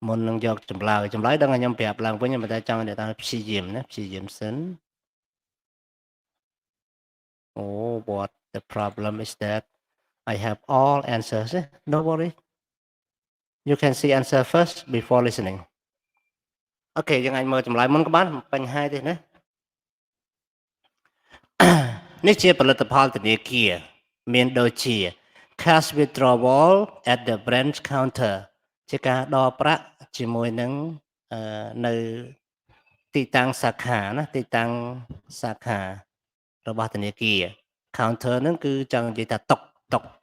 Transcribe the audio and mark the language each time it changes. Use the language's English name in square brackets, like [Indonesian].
[Khmer] ងយកចម្លើយដឹងឲ្យខ្ញុំប្រាប់ឡើងវិញតែចង់អ្នកទាំងព្យាយាមណាព្យាយាមសិន [English] Oh, what the problem is that I have all answers. Don't worry. You can see answer first before listening. [Khmer] Okay, យើងអាចមើលចម្លើយមុនក៏បានបញ្ហាទេណា នេះជាផលិតផលធនាគារមានដូចជា [English] cash withdrawal at the branch counter [Khmer] ជាការដកប្រាក់ជាមួយនឹងនៅទីតាំងសាខាណាទីតាំងសាខារបស់ធនាគារ counter ហ្នឹងគឺចង់និយាយថាតុក